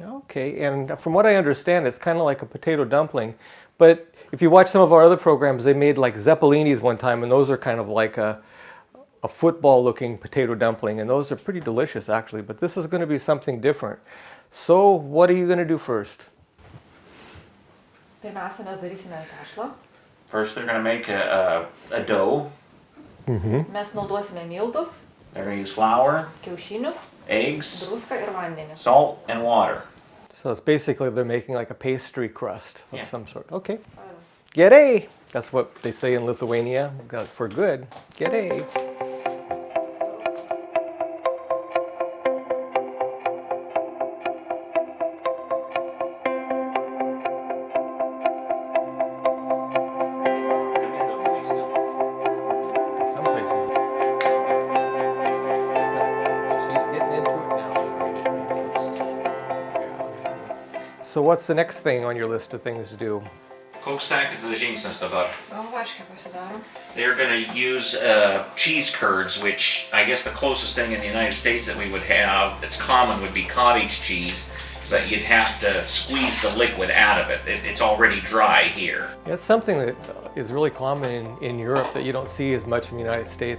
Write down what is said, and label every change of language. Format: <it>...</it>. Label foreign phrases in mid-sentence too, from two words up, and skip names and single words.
<en>Okay, and from what I understand, it's kind of like a potato dumpling. But if you watch some of our other programs, they made like zeppelinis one time, and those are kind of like a football-looking potato dumpling, and those are pretty delicious actually, but this is going to be something different. So what are you going to do first?</en> <lt>Pirmiausia, mes darysime tešlą.</lt> <en>First, they're going to make a dough.</en> <lt>Mes naudosime miltus,</lt> <en>They're going to use flour,</en> <lt>kiaušinius,</lt> <en>eggs,</en> <lt>druską ir vandenį.</lt> <en>salt, and water. So it's basically they're making like a pastry crust of Yeah. some sort. Okay. Gerai! That's what they say in Lithuania for good. Gerai! Some places. She's getting into it now. So what's the next thing on your list of things to do?</en> <lt>Koks sekantis žingsnis dabar? Galvaškę pasidarom.</lt> <en>They're going to use cheese curds, which I guess the closest thing in the United States that we would have that's common would be cottage cheese, but you'd have to squeeze the liquid out of it. It's already dry here. It's something that is really common in Europe that you don't see as much in the United States.</en>